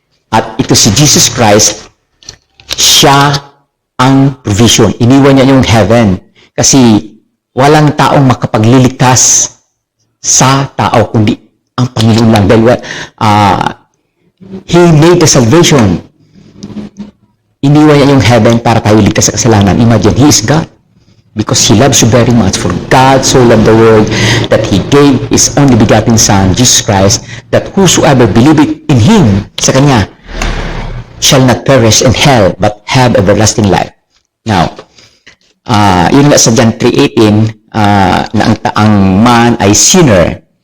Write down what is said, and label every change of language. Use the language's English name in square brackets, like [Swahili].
[Filipino] At ito si Jesus Christ, siya ang provision. Iniwan niya yung heaven. Kasi walang taong makapagliligtas sa tao, kundi ang Panginoon lang. Dahil [English] He made the salvation. [Filipino] Iniwan niya yung heaven para tayo ligtas sa kasalanan. [English] Imagine, He is God. Because He loves you very much. "For God so loved the world that He gave His only begotten Son, Jesus Christ, that whosoever believeth in Him," [Filipino] sa Kanya, [English] "shall not perish in hell, but have everlasting life." [Filipino] Now, yun nga sa John 3:18, na ang man ay sinner.